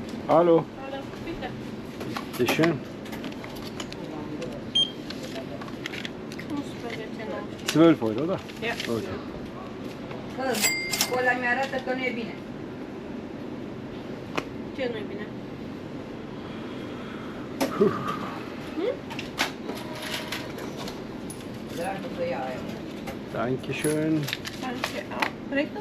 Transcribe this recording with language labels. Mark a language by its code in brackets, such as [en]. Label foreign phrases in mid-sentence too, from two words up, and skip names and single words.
[de] Hallo, Hallo, bitte. bitte schön. 11,90. 12 Euro, oder? Ja. Okay. [ro] Că ăla mi-arată că nu e bine. Ce nu-i bine? Dragă să ia aia. [de] Dankeschön. Danke auch. Rechnung?